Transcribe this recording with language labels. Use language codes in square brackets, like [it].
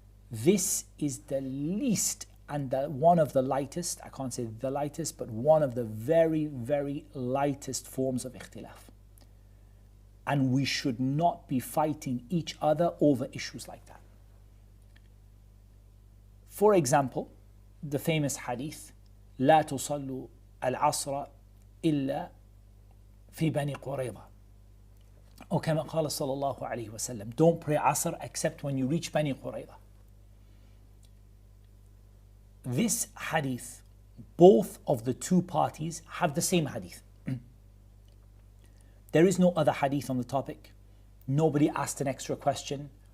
[en] This is the least and one of the lightest, I can't say the lightest, but one of the very, very lightest forms of ikhtilaf. And we should not be fighting each other over issues like that. For example, the famous hadith, [ar] لا تصلوا العصر إلا في بني قريظة. [en] Or [ar] كما قال صلى الله عليه وسلم, [en] don't pray Asr except when you reach Bani Qurayza. This hadith, both of the two parties have the same hadith. There is no other hadith on the topic. Nobody asked an extra question.